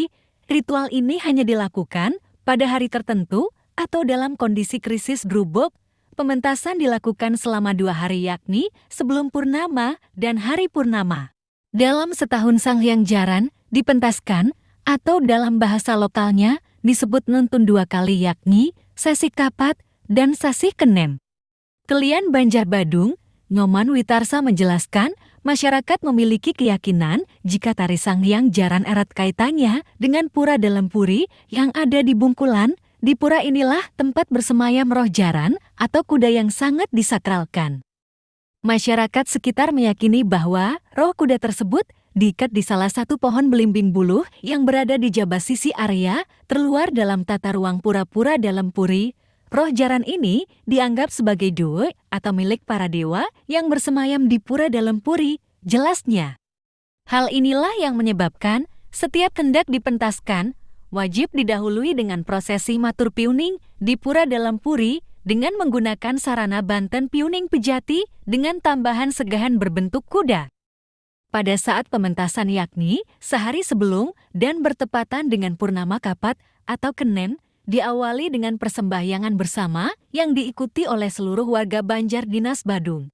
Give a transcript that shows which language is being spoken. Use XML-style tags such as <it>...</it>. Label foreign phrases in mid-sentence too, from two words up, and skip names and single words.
<id>Ritual ini hanya dilakukan pada hari tertentu atau dalam kondisi krisis grubuk. Pementasan dilakukan selama 2 hari yakni sebelum purnama dan hari purnama. Dalam setahun Sanghyang Jaran dipentaskan atau dalam bahasa lokalnya disebut nuntun 2 kali yakni Sasi Kapat dan Sasi Kenem. Kelian Banjar Badung, Nyoman Witarsa menjelaskan masyarakat memiliki keyakinan jika tari Sanghyang Jaran erat kaitannya dengan Pura Dalam Puri yang ada di Bungkulan. Di pura inilah tempat bersemayam roh jaran atau kuda yang sangat disakralkan. Masyarakat sekitar meyakini bahwa roh kuda tersebut diikat di salah satu pohon belimbing buluh yang berada di jabah sisi area terluar dalam tata ruang Pura Dalam Puri. Roh jaran ini dianggap sebagai dewa atau milik para dewa yang bersemayam di Pura Dalam Puri, jelasnya. Hal inilah yang menyebabkan setiap hendak dipentaskan, wajib didahului dengan prosesi matur piuning di Pura Dalam Puri dengan menggunakan sarana Banten Piuning Pejati dengan tambahan segahan berbentuk kuda. Pada saat pementasan yakni sehari sebelum dan bertepatan dengan Purnama Kapat atau Kenem, diawali dengan persembahyangan bersama yang diikuti oleh seluruh warga Banjar Dinas Badung.</id>